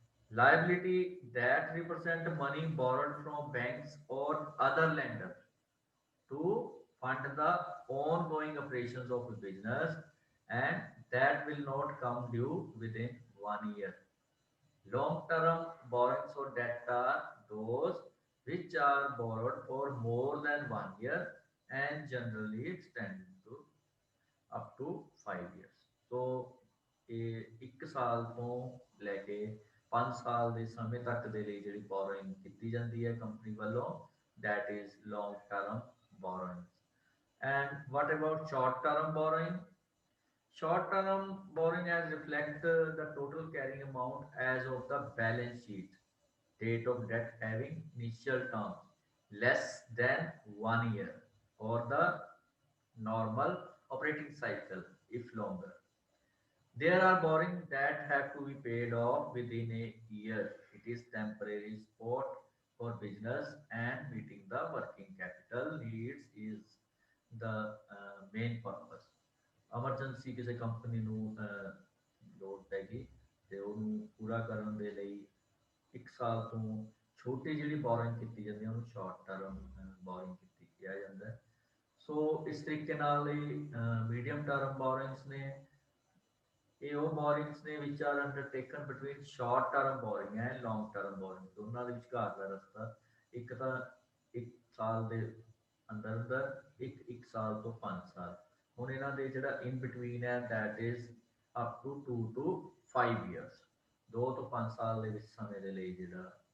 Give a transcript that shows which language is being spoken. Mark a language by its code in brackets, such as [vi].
[en] Liability that represent money borrowed from banks or other lenders to fund the ongoing operations of a business and that will not come due within 1 year. Long-term borrowings or debt are those which are borrowed for more than 1 year and generally extend to up to 5 years. [pa] So ਇਹ 1 ਸਾਲ ਤੋਂ ਲੈ ਕੇ 5 ਸਾਲ ਦੇ ਸਮੇਂ ਤੱਕ ਦੇ ਲਈ ਜਿਹੜੀ ਬੋਰੋਇੰਗ ਕੀਤੀ ਜਾਂਦੀ ਹੈ ਕੰਪਨੀ ਵੱਲੋਂ [en] that is long term borrowing. And what about short term borrowing? Short term borrowing as reflect the total carrying amount as of the balance sheet date of debt having initial term less than 1 year or the normal operating cycle if longer. There are borrowings that have to be paid off within a year. It is temporary support for business and meeting the working capital needs is the main purpose. [pa] Emergency ਕਿਸੇ company ਨੂੰ ਲੋੜ ਪੈ ਗਈ ਤੇ ਉਹਨੂੰ ਪੂਰਾ ਕਰਨ ਦੇ ਲਈ 1 ਸਾਲ ਤੋਂ ਛੋਟੀ ਜਿਹੜੀ ਬੋਰਿੰਗ ਕੀਤੀ ਜਾਂਦੀ ਹੈ ਉਹਨੂੰ ਸ਼ਾਰਟ ਟਰਮ ਬੋਰਿੰਗ ਕੀਤੀ ਕਿਹਾ ਜਾਂਦਾ ਹੈ। ਸੋ ਇਸ ਤਰੀਕੇ ਨਾਲ ਹੀ ਮੀਡੀਅਮ ਟਰਮ ਬੋਰਿੰਗਸ ਨੇ ਇਹ ਉਹ ਬੋਰਿੰਗਸ ਨੇ [en] which are undertaken between short term boring [pa] and long term boring ਦੋਨਾਂ ਦੇ ਵਿਚਕਾਰ ਦਾ ਰਸਤਾ ਇੱਕ ਤਾਂ 1 ਸਾਲ ਦੇ ਅੰਦਰ ਅੰਦਰ ਇੱਕ ਸਾਲ ਤੋਂ 5 ਸਾਲ ਹੁਣ ਇਹਨਾਂ ਦੇ ਜਿਹੜਾ ਇਨ ਬਿਟਵੀਨ ਹੈ [en] that is up to 2 to 5 years [pa] 2 ਤੋਂ 5 ਸਾਲ ਦੇ ਵਿੱਚ ਸਮੇਂ ਦੇ ਲਈ ਜਿਹੜਾ